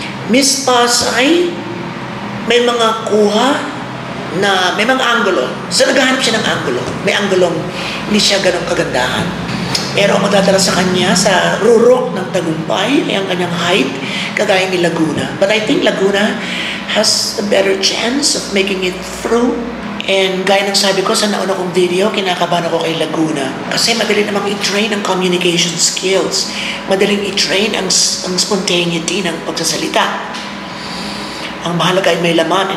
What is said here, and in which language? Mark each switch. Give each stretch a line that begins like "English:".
Filipino: Miss Pasay, may mga kuha na may mga angulo. So naghahanap siya ng angulo. May angulong hindi siya ganong kagandahan. Pero ang magdadala sa kanya sa rurok ng tagumpay ay ang kanyang height, kagaya ni Laguna.
English: But I think Laguna has a better chance of making it through.
Filipino: And gaya ng sabi ko sa nauna kong video, kinakabahan ako kay Laguna. Kasi madali namang i-train ang communication skills. Madaling i-train ang spontaneity ng pagsasalita. Ang mahalaga ay may laman.